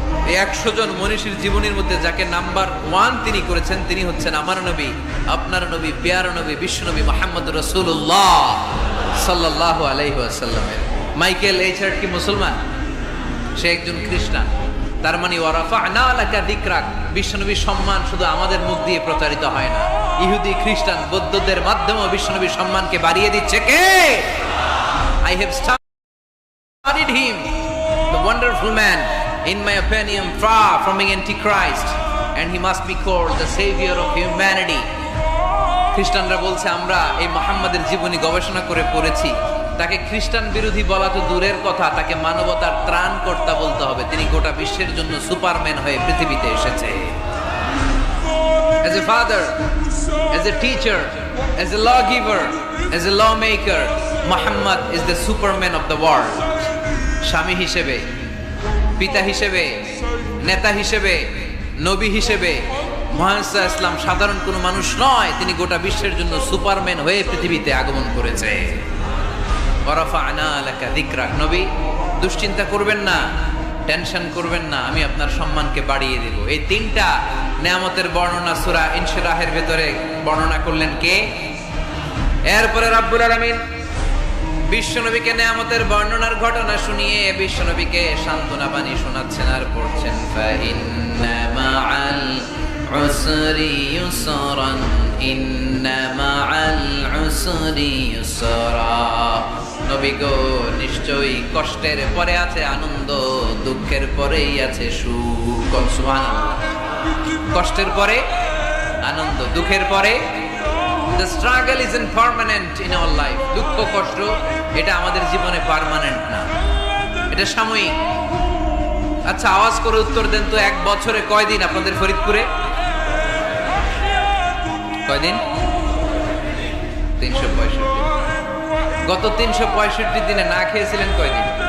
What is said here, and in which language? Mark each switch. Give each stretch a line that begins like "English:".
Bangla: এই 100 জন মনীষীর জীবনীর মধ্যে যাকে নাম্বার 1 তিনি করেছেন, তিনি হচ্ছেন আমার নবী, আপনার নবী, প্যারা নবী, বিশ্বনবী মুহাম্মদুর রাসূলুল্লাহ সাল্লাল্লাহু আলাইহি ওয়াসাল্লামের। মাইকেল এইচ হার্ট কি মুসলমান? সে একজন খ্রিস্টান। তার মানে
Arabic: ওয়া রাফা'না লাকা যিকরাক,
Bangla: বিশ্বনবীর সম্মান শুধু আমাদের মুখ দিয়ে প্রচারিত হয় না, ইহুদি, খ্রিস্টান, বৌদ্ধদের মাধ্যমেও বিশ্বনবীর সম্মানকে বাড়িয়ে দিচ্ছে কে?
English: I have studied him, the wonderful man, in my opinion, far from being antichrist, and he must be called the savior of humanity.
Bangla: খ্রিস্টানরা বলছে, আমরা এই মুহাম্মাদের জীবনী গবেষণা করে পড়েছি, তাকে খ্রিস্টান বিরোধী বলা তো দূরের কথা, তাকে মানবতার ত্রাণকর্তা বলতে হবে। তিনি গোটা বিশ্বের জন্য সুপারম্যান হয়ে পৃথিবীতে এসেছে।
English: As a father, as a teacher, as a lawgiver, as a lawmaker, Muhammad is the superman of the world.
Bangla: স্বামী হিসেবে, পিতা হিসেবে, নেতা হিসেবে, নবী হিসেবে মুহাম্মদ সাল্লাল্লাহু আলাইহি ওয়াসাল্লাম সাধারণ কোনো মানুষ নয়, তিনি গোটা বিশ্বের জন্য সুপারম্যান হয়ে পৃথিবীতে আগমন করেছে।
Arabic: ওয়া রাফা'না লাকা যিকরাক,
Bangla: নবী দুশ্চিন্তা করবেন না, টেনশন করবেন না, আমি আপনার সম্মানকে বাড়িয়ে দেব। এই 3টা নেয়ামতের বর্ণনা সূরা ইনশিরাহের ভেতরে বর্ণনা করলেন কে? এরপরে রাব্বুল আলামিন বিশ্বনবীকে নেয়ামতের বর্ণনার ঘটনা শুনিয়ে বিশ্বনবীকে সান্ত্বনা বাণী শোনাচ্ছেন আর পড়ছেন,
Arabic: ফা ইন্না মাআল উসরি ইউসরান, ইন্না মাআল উসরি ইউসরা।
Bangla: নবী গো, নিশ্চয়ই কষ্টের পরে আছে আনন্দ, দুঃখের পরেই আছে সুখ। সুবহানাল্লাহ। কষ্টের পরে আনন্দ। দুঃখের পরে
English: the struggle isn't permanent in our life.
Bangla: দুঃখ কষ্ট এটা আমাদের জীবনে পার্মানেন্ট না, এটা সাময়িক। আচ্ছা, আওয়াজ করে উত্তর দেন তো, এক বছরে কয়দিন আপনাদের ফরিদপুরে? কয়দিন? 365। গত 365 দিনে না খেয়েছিলেন কয়দিন?